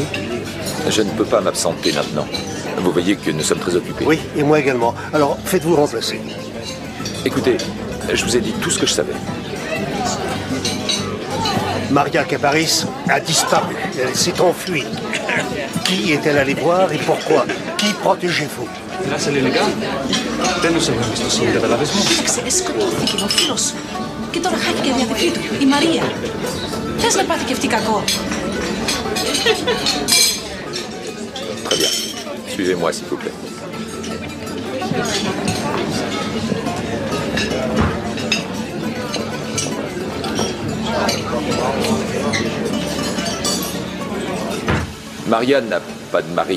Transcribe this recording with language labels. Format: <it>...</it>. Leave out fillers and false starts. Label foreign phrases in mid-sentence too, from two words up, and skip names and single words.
<fr>Je ne peux pas m'absenter maintenant. Vous voyez que nous sommes très occupés. Oui, et moi également. Alors, faites-vous remplacer. Écoutez, je vous ai dit tout ce que je savais. Maria Caparis a disparu. Elle s'est enfuie. Qui est-elle allée voir et pourquoi? Qui protégez-vous?</fr> <el>Μιλάς ελληνικά? Δεν τους έχω εμπιστοσύνη, καταλάβες μου. Ξέρεις, σκοτώθηκε ο φίλος σου. Και τώρα χάθηκε η αδερφή του, η Μαρία. Θες να πάθει και αυτή κακό?</el> <fr>Très bien. Suivez-moi, s'il vous plaît. Maria n'a pas de mari.</fr>